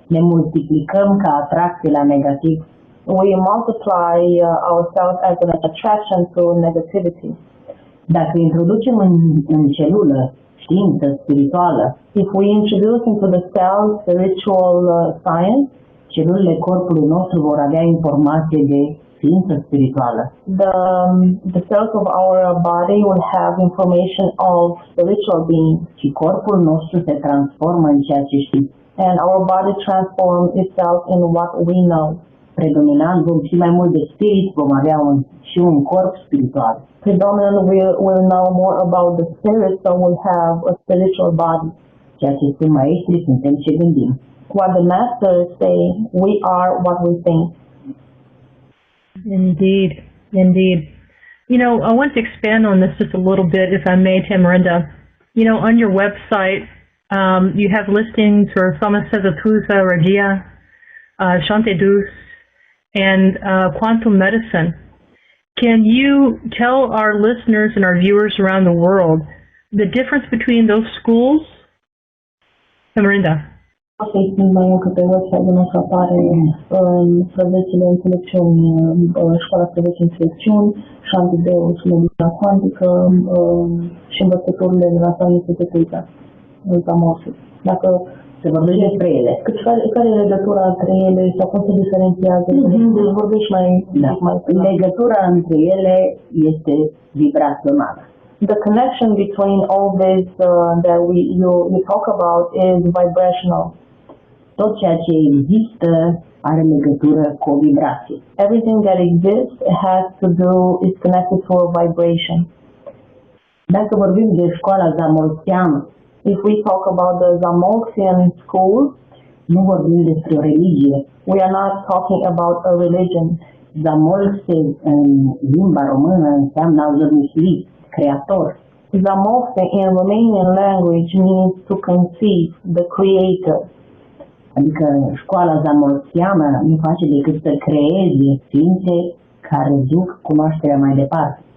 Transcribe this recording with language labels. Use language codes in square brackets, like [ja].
[ro] ne multiplicăm ca atracție la negativ. [en] We multiply ourselves as an attraction to negativity. [ro] Dacă introducem în celulă știință spirituală, [en] if we introduce into the cell spiritual science, [ro] celulele corpului nostru vor avea informație de știință spirituală. [en] The cells of our body will have information of spiritual being. [ro] Și corpul nostru se transformă în ceea ce știm. [en] And our body transforms itself in what we know. [ro] Predominant vom ști mai mult de spirit, vom avea și un corp spiritual. [en] Predominant we'll know more about the spirit, so we'll have a spiritual body. [ro] Ceea ce spun maestrii, suntem ce gândim. [en] What the masters say, we are what we think. Indeed, indeed. You know, I want to expand on this just a little bit, if I may, Tamarinda. You know, on your website, you have listings for Famasa Pusa, Ragia, Shante Dus, and quantum medicine. Can you tell our listeners and our viewers around the world the difference between those schools? Tamarinda. [ro] Să-i spun mai încă pe website-ul nostru apare Stravechii Intelepciune, școala Stravechii Intelepciuni, Șantideus, medicina cuantică și învățăturile de la Intelepciune, Zamorsul. Dacă se vorbește despre ele. Care e legătura între ele sau cum se diferențiază? Vorbești mai legătura între ele este vibrațională. [en] The connection between all this that you talk about is vibrational. [ro] Tot ceea ce există are legătură cu o vibrație. [en] Everything that exists is connected to a vibration. [ro] Dacă vorbim de școala zamolxiană, [en] if we talk about the Zamolxian school, [ro] nu vorbim despre o religie. [en] We are not talking about a religion. [ro] Zamolxe în limba română înseamnă a zămisli, creator. [en] Zamolxe in Romanian language means to conceive, the creator. [ro] Adică școala zamolxiană nu face decât să creeze ființe care duc cunoașterea mai departe.